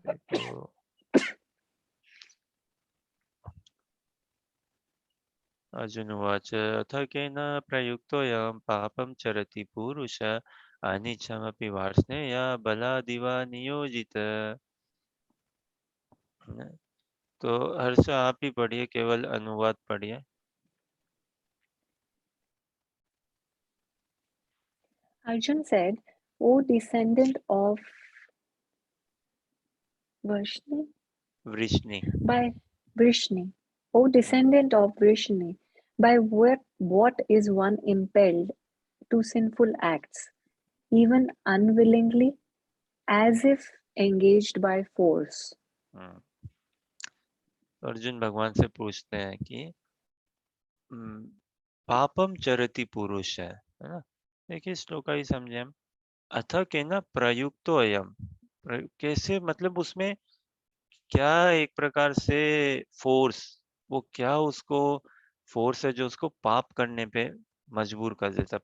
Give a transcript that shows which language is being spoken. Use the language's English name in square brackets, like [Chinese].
[Sanskrit] तो अर्जुन उवाच अथ केन प्रयुक्तोऽयं पापं चरति पुरुष अनिच्छमपि वार्ष्णेय बलादिव नियोजित। [Hindi] तो हर्ष आप ही पढ़िए, केवल अनुवाद पढ़िए। [English] Arjun said, O descendant of Vrishni, [Hindi] Vrishni. [English] by Vrishni, O descendant of Vrishni, by what is one impelled to sinful acts, even unwillingly, as if engaged by force? [Hindi] हम्म, तो अर्जुन भगवान से पूछते हैं कि [Sanskrit] पापम चरति पुरुष [Hindi] है ना। देखिए श्लोक ही समझे हम। [Sanskrit] अथ केन प्रयुक्तो अयम, [Hindi] कैसे, मतलब उसमें क्या एक प्रकार से फोर्स, वो क्या उसको फोर्स है जो उसको पाप करने पे मजबूर कर देता है।